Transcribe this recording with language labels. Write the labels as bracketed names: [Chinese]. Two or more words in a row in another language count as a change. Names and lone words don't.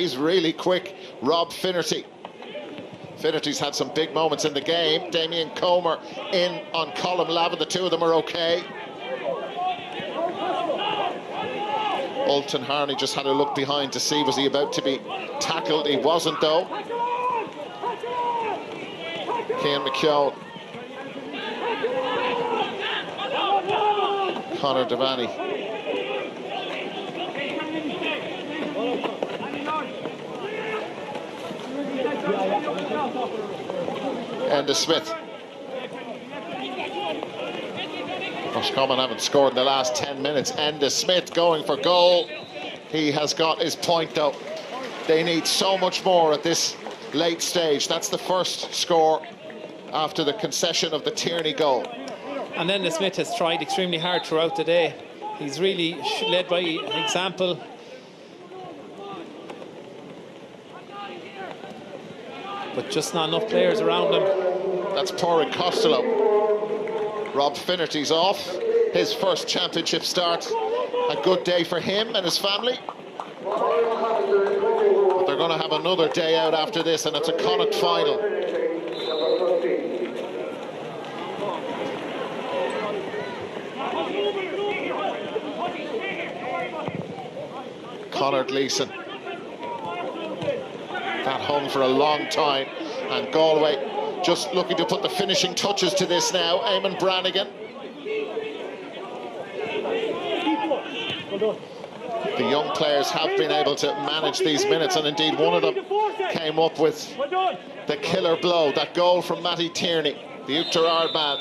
[English] He's really quick. Rob Finnerty. Finnerty's had some big moments in the game. Damien Comer in on Colm Lavin. The two of them are okay. Ultan Harney just had a look behind to see was he about to be tackled. He wasn't though. Cian McKeown. Conor Devaney. Enda Smith. Roscommon haven't scored in the last 10 minutes. Enda Smith going for goal. He has got his point though. They need so much more at this late stage. That's the first score after the concession of the Tierney goal. And Enda Smith has tried extremely hard throughout the day. He's really led by example. But just not enough players around him. That's Pádraig Costello. Rob Finnerty's off. His first championship start. A good day for him and his family. But they're going to have another day out after this, and it's a Connacht final. Conor Gleeson. That hung for a long time, and Galway just looking to put the finishing touches to this now. Eamon Brannigan. The young players have been able to manage these minutes, and indeed one of them came up with the killer blow, that goal from Matty Tierney, the Uachtar man.